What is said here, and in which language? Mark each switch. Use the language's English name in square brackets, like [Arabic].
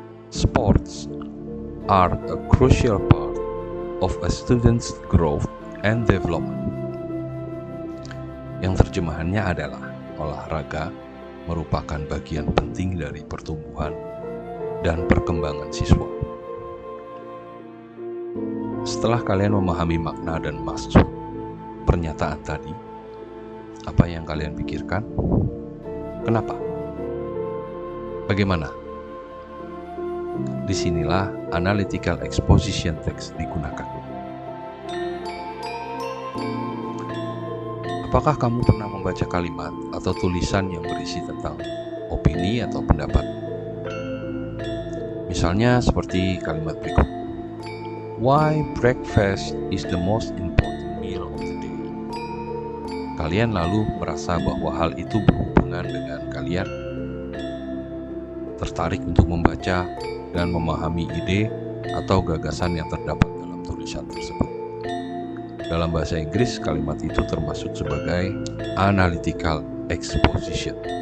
[English] Sports are a crucial part of a student's growth and development. [Indonesian] Yang terjemahannya adalah olahraga merupakan bagian penting dari pertumbuhan dan perkembangan siswa. Setelah kalian memahami makna dan maksud pernyataan tadi, apa yang kalian pikirkan? Kenapa? Bagaimana? Disinilah Analytical Exposition Text digunakan. Apakah kamu pernah membaca kalimat atau tulisan yang berisi tentang opini atau pendapat? Misalnya seperti kalimat berikut. [English] Why breakfast is the most important meal of the day. [Indonesian] Kalian lalu merasa bahwa hal itu berhubungan dengan kalian tertarik untuk membaca dan memahami ide atau gagasan yang terdapat dalam tulisan tersebut. Dalam bahasa Inggris, kalimat itu termasuk sebagai analytical exposition.